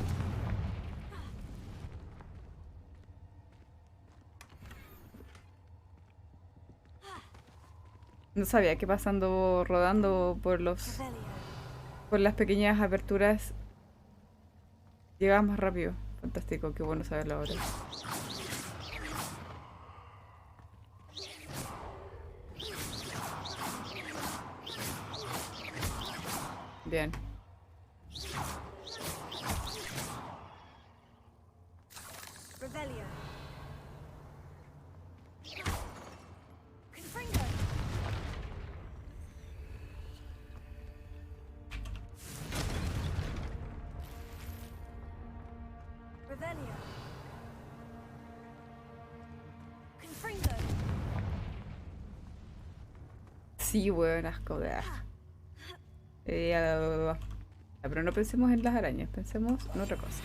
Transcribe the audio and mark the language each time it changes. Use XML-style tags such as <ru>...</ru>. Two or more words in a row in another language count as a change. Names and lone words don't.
<es>No sabía que pasando, rodando por las pequeñas aperturas llegabas más rápido. Fantástico, qué bueno saberlo ahora. Bien. Revelio. Confringo. Revelio. Confringo. Sí, weón, asco de pero no pensemos en las arañas, pensemos en otra cosa.</es>